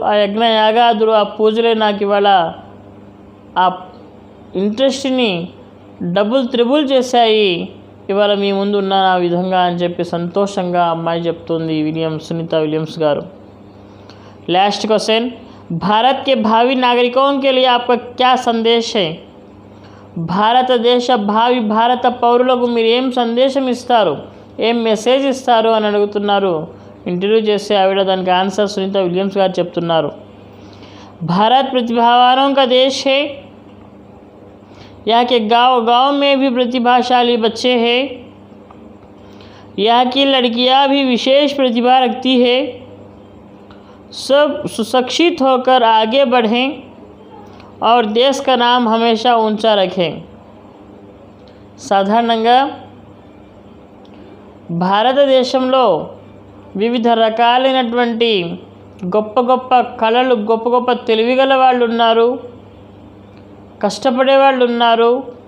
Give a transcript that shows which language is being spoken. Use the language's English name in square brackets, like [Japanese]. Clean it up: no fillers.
[Telugu] ఆ యజ్ఞయాగాదులు, ఆ పూజలే నాకు ఇవాళ ఆ ఇంట్రెస్ట్ని డబుల్ త్రిబుల్ చేశాయి. ఇవాళ మీ ముందు ఉన్నాను ఆ విధంగా అని చెప్పి సంతోషంగా అమ్మాయి చెప్తుంది, సునీత విలియమ్స్ గారు. [English] last question, [Hindi] भारत के भावी नागरिकों के लिए आपका क्या संदेश है? [Telugu] భారతదేశ భావి భారత పౌరులకు మీరు ఏం సందేశం ఇస్తారు, ఏం మెసేజ్ ఇస్తారు అని అడుగుతున్నారు. ఇంటర్వ్యూ చేస్తే ఆవిడ దానికి ఆన్సర్ సునీత విలియమ్స్ గారు చెప్తున్నారు. [Hindi] भारत प्रतिभावानों का देश है. यहाँ के गांव में भी प्रतिभाशाली बच्चे हैं. यहाँ की लड़कियाँ भी विशेष प्रतिभा रखती है. सब सुशिक्षित होकर आगे बढ़ें और देश का नाम हमेशा ऊंचा रखें. [Telugu] సాధారణంగా భారతదేశంలో వివిధ రకాలైనటువంటి గొప్ప గొప్ప కళలు, గొప్ప గొప్ప తెలివిగల వాళ్ళు ఉన్నారు, కష్టపడే వాళ్ళు ఉన్నారు.